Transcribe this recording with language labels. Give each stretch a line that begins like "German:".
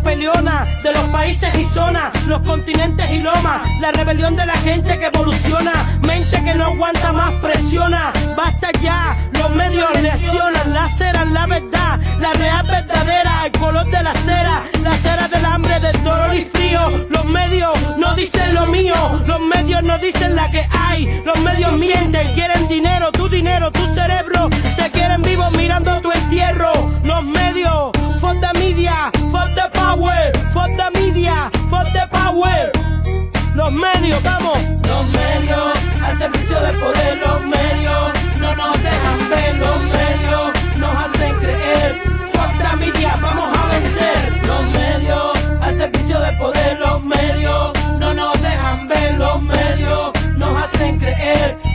Spanish: peleona de los países y zonas, los continentes y lomas, la rebelión de la gente que evoluciona, mente que no aguanta más, presiona, basta ya, los medios lesionan, laceran la verdad, la real verdadera, el color de la cera del hambre, del dolor y frío, los medios no dicen lo mío, los medios no dicen la que hay, los medios mienten, quieren dinero, tu cerebro, te quieren vivo mirando tu entierro, los medios.
English: For the media, for the power, for the media, for the power.
Spanish: Los medios, vamos. Los medios, al servicio del poder, los medios, no nos dejan ver, los medios, nos hacen creer.
English: For the media,
Spanish: vamos a vencer. Los medios, al servicio del poder, los medios, no nos dejan ver, los medios, nos hacen creer.